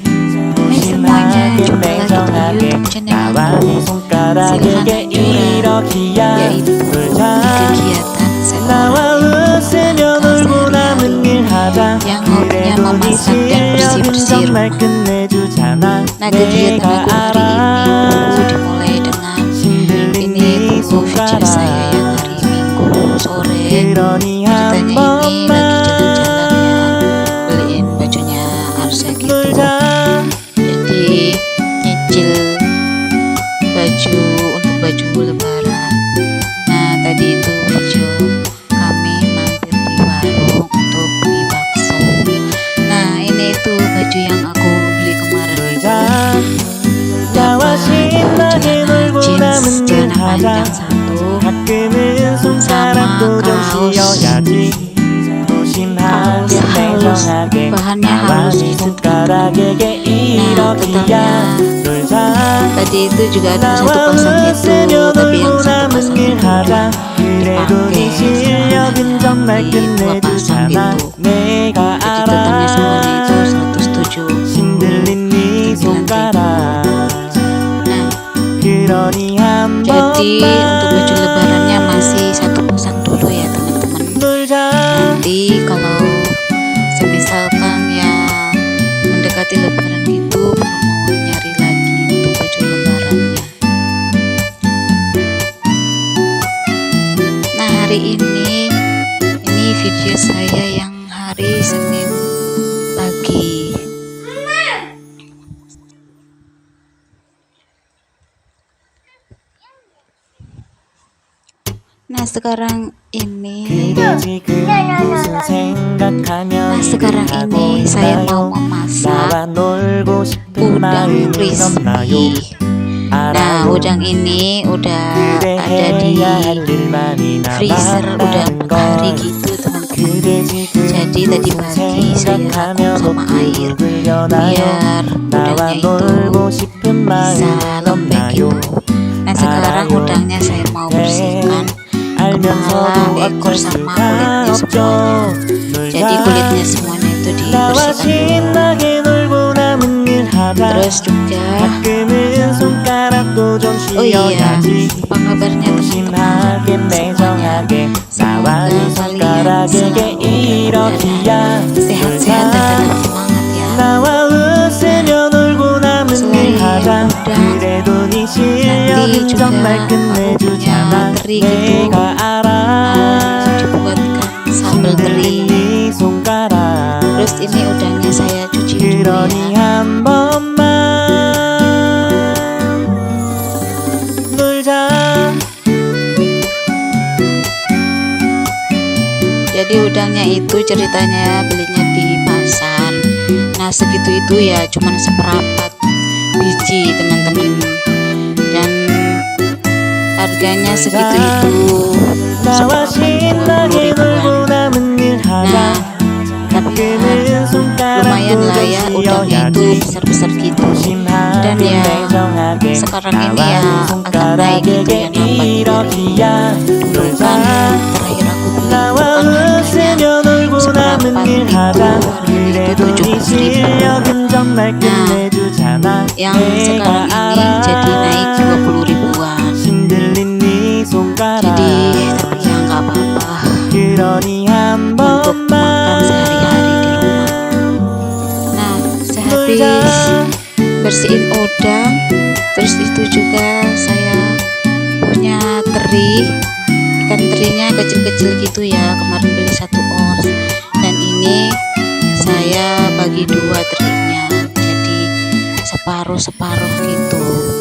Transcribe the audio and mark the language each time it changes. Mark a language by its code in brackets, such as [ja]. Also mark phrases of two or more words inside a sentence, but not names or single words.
[ko] 무심하게 냉정하게 나와 네 손가락에게 이러기야. 놀자. 나와 웃으며 놀고 남은 일 하자. 그래도 네 실력은 정말 끝내주잖아. 내가 알아. [id] dimulai dengan [ko] 힘들린 [id] ini [ko] 네 [id] buku video saya [ko] 손가락. [id] yang hari Minggu sore. [ko] 그러니 한 [id] Ceritanya ini [ko] 번만 [id] lagi jalan-jalan ya, beliin bajunya Arsya gitu. [ko] 놀자. [id] Jadi nyicil baju untuk baju lebaran. Nah tadi itu video kami mampir di warung untuk beli bakso. Nah ini itu baju yang aku beli kemarin. [ko] 놀자. 나와 [id] Dapat [ko] 신나게 [id] celana [ko] 놀고 [id] jeans [ko] 남은 일 [id] celana panjang [ko] 하자. [id] satu [ko] 가끔은 손가락도 좀 [id] kaos. [ko] 쉬어야지. 무심하게 [id] kaos [ko] 냉정하게 [id] bahannya [ko] 나와 [id] halus [ko] 네 [id] gitu [ko] 손가락에게 이러기야. 놀자. [id] tadi itu juga ada satu [ko] 나와 [id] pasang itu [ko] 웃으며 [id] tapi yang [ko] 놀고 [id] satu [ko] 남은 [id] pasang [ko] 일 [id] itu [ko] 하자. 그래도 네 실력은 정말 [id] dua pasang [ko] 끝내주잖아. [id] gitu. [ko] 내가 [id] Jadi totalnya semuanya itu [ko] 알아. [id] 107. [ko] 힘들린 네 손가락. [id] Nah [ko] 그러니 한 [id] jadi untuk baju [ko] 번만 [id] lebarannya masih satu pasang dulu ya teman-teman. [ko] 놀자. [id] Nanti kalau semisalkan ya mendekati lebaran gitu baru mau nyari lagi untuk baju lebarannya. Nah hari ini video saya yang hari Senin pagi. Nah sekarang ini [ko] 그대 지금 무슨 생각하며 [id] Nah sekarang [ko] 일을 하고 [id] ini saya mau [ko] 있나요? [id] memasak [ko] 나와 놀고 싶은 [id] udang [ko] 마음은 없나요? [id] crispy. Nah [ko] 알아요. [id] udang ini udah [ko] 그대 [id] ada di [ko] 해야 할 일 많이 [id] freezer udah [ko] 남았다는 [id] 4 hari [ko] 걸. [id] gitu teman-teman. [ko] 그대 지금 [id] Jadi tadi [ko] 무슨 [id] pagi saya [ko] 생각하며 [id] vakum sama air [ko] 노트북을 여나요? [id] biar [ko] 나와 [id] udangnya itu [ko] 놀고 싶은 [id] bisa [ko] 마음은 [id] lembek [ko] 없나요? [id] gitu. Nah sekarang [ko] 알아요. [id] udangnya saya mau bersihkan [ko] 알면서도 [id] kepala, ekor [ko] 어쩔 [id] sama [ko] 수가 [id] kulitnya [ko] 없죠. [id] semuanya. Jadi [ko] 놀자. [id] kulitnya semuanya itu [ko] 나와 [id] dibersihkan dulu. [ko] 신나게 놀고 남은 일 하자. [id] Terus juga [ko] 가끔은 손가락도 좀 [id] oh iya [ko] 쉬어야지. [id] apa kabarnya [ko] 무심하게 [id] teman-teman [ko] 냉정하게 나와 [id] semoga [ko] 네 [id] kalian [ko] 손가락에게 [id] selalu [ko] 이러기야. [id] sehat-sehat dan tetap [ko] 놀자. [id] semangat ya. [ko] 나와 웃으며 놀고 남은 일 [id] Selain [ko] 하자. [id] udang, [ko] 그래도 네 [id] nanti [ko] 실력은 [id] juga [ko] 정말 [id] aku [ko] 끝내주잖아. [id] punya teri gitu. [ko] 내가 알아. [id] Dibuatkan sambal teri. [ko] 힘들린 네 손가락. [id] Terus ini udangnya saya cuci dulu [ko] 그러니 [id] ya. [ko] 한 번만 놀자. [id] Jadi udangnya itu ceritanya belinya di pasar. Nah segitu itu ya cuman seperempat biji teman-teman. Dan harganya segitu itu [ko] 나와 신나게 [id] 10-20 [ko] 놀고 [id] ribuan. [ko] 남은 일 [id] Nah [ko] 하자. [id] tapi ya, [ko] 가끔은 [id] lumayan [ko] 손가락도 [id] lah ya [ko] 좀 [id] udangnya itu [ko] 쉬어야지. [id] besar-besar gitu. Dan [ko] 무심하게 [id] ya [ko] 냉정하게 [id] sekarang ini [ko] 나와 [id] ya [ko] 네 [id] agak naik gitu [ko] 손가락에게 [id] ya nambah [ko] 이러기야. [id] Dulu [ko] 놀자. [id] kan terakhir aku beli [ko] 나와 [id] itu kan harganya [ko] 웃으며 놀고 남은 [id] seperempat [ko] 일 [id] ribu, [ko] 하자. [id] harganya itu [ko] 그래도 네 [id] 17.000. [ko] 실력은 정말 끝내주잖아. [id] Yang sekarang [ko] 내가 [id] ini jadi naik [ko] 알아. [id] 20 ribuan. [ko] 힘들린 네 손가락. [id] Jadi tapi ya nggak apa-apa [ko] 그러니 한 [id] untuk makan [ko] 번만 [id] sehari-hari di rumah. Nah sehabis bersihin udang, terus itu juga saya punya teri, ikan terinya kecil-kecil gitu ya, kemarin beli 1 ons dan ini saya bagi 2 terinya jadi separuh-separuh gitu.